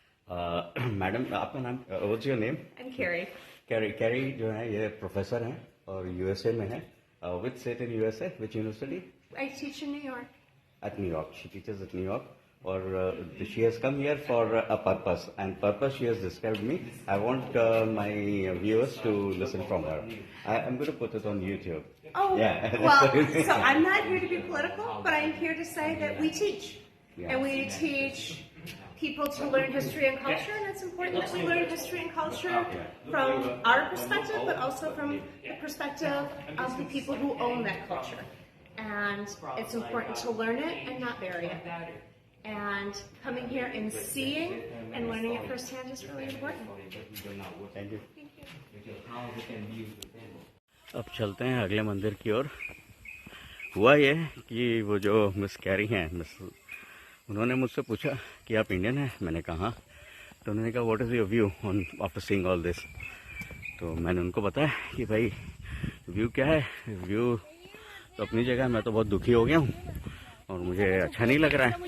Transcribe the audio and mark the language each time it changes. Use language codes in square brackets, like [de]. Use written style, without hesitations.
[hi] Madam आपका नाम, [en] What's your name? I'm Carrie. [hi] Carry जो है ये प्रोफेसर हैं और यूएसए में है। [en] Which state in USA, which university? I teach in New York. At New York. She teaches at New York. Or she has come here for a purpose, and purpose she has described me. I want my viewers to listen from her. I'm going to put it on YouTube. Oh, Yeah. well, so I'm not here to be political, but I'm here to say that we teach. Yeah. And we teach people to learn history and culture, and it's important that we learn history and culture from our perspective, but also from the perspective of the people who own that culture. And it's important to learn it and not bury it. And coming here and seeing and learning it firsthand is really important. Thank you. Thank you. How they can use the table. [hi] अब चलते हैं अगले मंदिर की ओर। हुआ ये कि वो जो मिस कैरी हैं, उन्होंने मुझसे पूछा कि आप इंडियन हैं? मैंने कहा हाँ। तो उन्होंने कहा [en] What is your view on after seeing all this. [hi] तो मैंने उनको बताया कि भाई व्यू क्या है, व्यू तो अपनी जगह, मैं तो बहुत दुखी हो गया हूँ और मुझे अच्छा नहीं लग रहा है।